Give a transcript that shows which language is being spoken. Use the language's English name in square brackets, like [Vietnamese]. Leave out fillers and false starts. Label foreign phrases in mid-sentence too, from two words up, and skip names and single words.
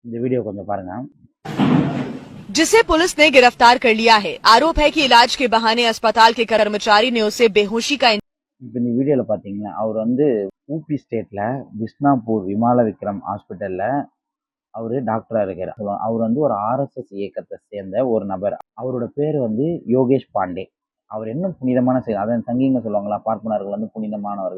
[Tamil] இந்த வீடியோ கொஞ்சம் பாருங்க. [Hindi] जिसे पुलिस ने गिरफ्तार कर लिया है। आरोप है कि इलाज के बहाने अस्पताल के कर्मचारी ने उसे बेहोशी का [Tamil] இப்போ இந்த வீடியோவில் பார்த்தீங்கன்னா அவர் வந்து ஊபி ஸ்டேட்டில் பிஸ்னாப்பூர் விமால விக்ரம் ஹாஸ்பிட்டலில் அவர் டாக்டராக இருக்கிறார். அவர் வந்து ஒரு ஆர்எஸ்எஸ் இயக்கத்தை சேர்ந்த ஒரு நபர். அவரோட பேர் வந்து யோகேஷ் பாண்டே. அவர் என்ன புனிதமான செயல், அதான் சங்கிங்க சொல்லுவாங்களா, பார்ப்பனர்கள் வந்து புனிதமானவர்கள்.